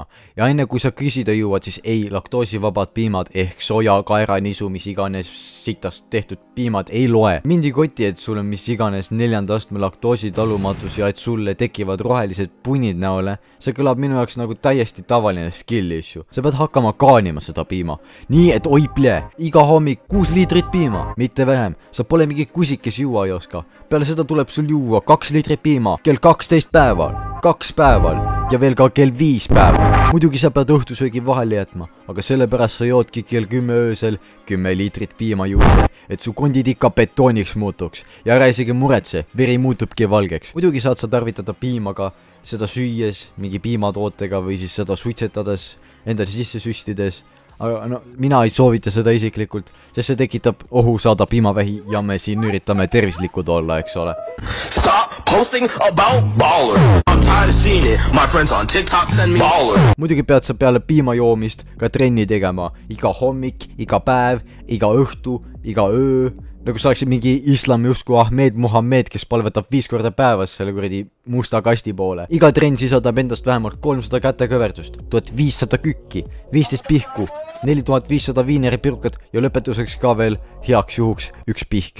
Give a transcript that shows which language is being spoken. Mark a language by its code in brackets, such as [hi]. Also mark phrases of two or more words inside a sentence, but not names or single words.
[et] Ja enne kui sa küsida jõuad, siis ei, laktoosivabad piimad ehk soja, kaeranisu, mis iganes sitast tehtud piimad ei loe. Mind ei koti, et sul on mis iganes 4. astme laktoositalumatus ja et sulle tekivad rohelised punnid näole. See kõlab minu jaoks nagu täiesti tavaline [en] skill issue. [et] Sa pead hakkama kaanima seda piima. Nii, et oi plee, iga hommik 6 liitrit piima, mitte vähem. Sa pole mingi kusik, kes juua ei oska. Peale seda tuleb sul juua 2 liitrit piima kell 12 päeval, 2 päeval ja veel ka kell 5 päeval. Muidugi sa pead õhtusöögi vahele jätma, aga sellepärast sa joodki kell 10 öösel 10 liitrit piima juurde, et su kondid ikka betooniks muutuks. Ja ära isegi muretse, veri muutubki valgeks. Muidugi saad sa tarvitada piima ka seda süües, mingi piimatootega või siis seda suitsetades, endale sisse süstides. Aga no, mina ei soovita seda isiklikult, sest see tekitab ohu saada piimavähi ja me siin üritame tervislikud olla, eks ole. [en] Stop posting about baller. I'm tired of seeing it. My friends on TikTok send me baller. [et] Muidugi pead sa peale piima joomist ka trenni tegema. Iga hommik, iga päev, iga õhtu, iga öö. Nagu sa oleksid mingi islami usku Ahmed Muhammed, kes palvetab 5 korda päevas selle kuradi musta kasti poole. Iga trenn sisaldab endast vähemalt 300 kätekõverdust, 1500 kükki, 15 pihku, 4500 viineripirkat ja lõpetuseks ka veel heaks juhuks 1 pihk.